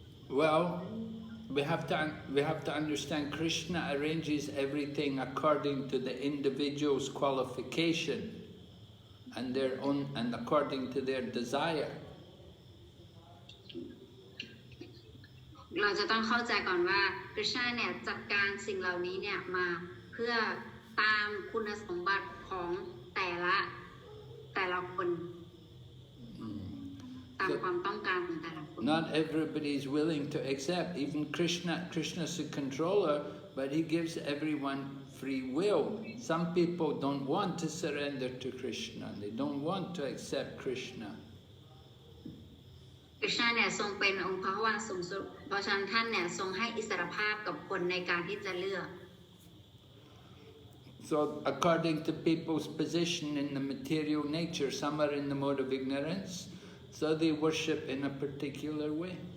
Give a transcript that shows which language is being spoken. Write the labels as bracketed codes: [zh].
[en] Well, we have to understand Krishna arranges everything according to the individual's qualification and according to their desire. [th] เราจะต้องเข้าใจก่อนว่าคริชนาเนี่ยจัดการสิ่งเหล่านี้เนี่ยมาเพื่อตามคุณสมบัติของแต่ละคนตามความต้องการของแต่ละคน [en] Not everybody is willing to accept. Even Krishna's a controller, but he gives everyone free will. Some people don't want to surrender to Krishna. They don't want to accept Krishna. [th] คริชนาเนี่ยทรงเป็นองค์พระผู้ว่าสูงสุดเพราะฉะนั้นท่านเนี่ยทรงให้อิสรภาพกับคนในการที่จะเลือก [en] So according to people's position in the material nature, some are in the mode of ignorance, so they worship in a particular way.